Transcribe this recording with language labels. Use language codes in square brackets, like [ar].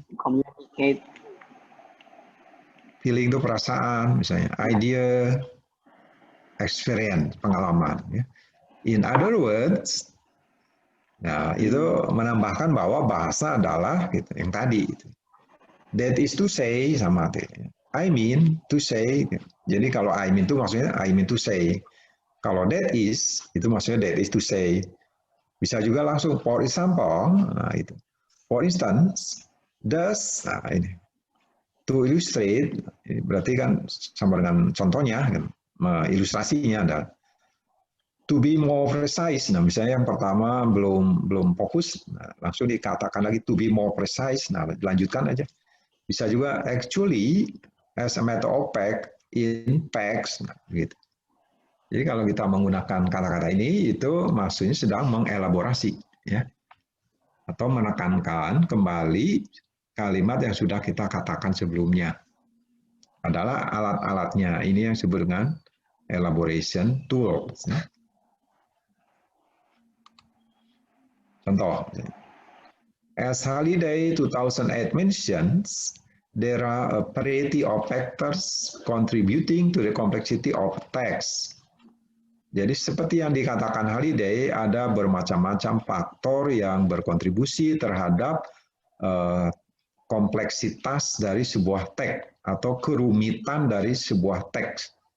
[en] communicate. [id] Feeling itu perasaan, misalnya idea, experience, pengalaman. Ya. [en] In other words, [id] nah itu menambahkan bahwa bahasa adalah gitu, yang tadi. Gitu. [en] That is to say [id] sama [en] I mean to say. [id] Jadi kalau [en] I mean [id] itu maksudnya [en] I mean to say. [id] Kalau [en] that is, itu maksudnya that is to say. [id] Bisa juga langsung [en] for example, [id] nah itu. [en] For instance, does, [id] nah ini. [en] To illustrate, [id] berarti kan sama dengan contohnya, kan, ilustrasinya adalah [en] to be more precise. [id] Nah, misalnya yang pertama belum fokus, nah, langsung dikatakan lagi [en] to be more precise. [id] Nah, lanjutkan aja. Bisa juga [en] actually as a matter of fact in facts, [id] nah, gitu. Jadi kalau kita menggunakan kata-kata ini itu maksudnya sedang mengelaborasi, ya, atau menekankan kembali kalimat yang sudah kita katakan sebelumnya. Adalah alat-alatnya. Ini yang disebut dengan elaboration tools. Contoh, [en] as Halliday 2008 mentions, there are a variety of factors contributing to the complexity of text. [id] Jadi seperti yang dikatakan Halliday, ada bermacam-macam faktor yang berkontribusi terhadap kompleksitas dari sebuah teks atau kerumitan dari sebuah teks.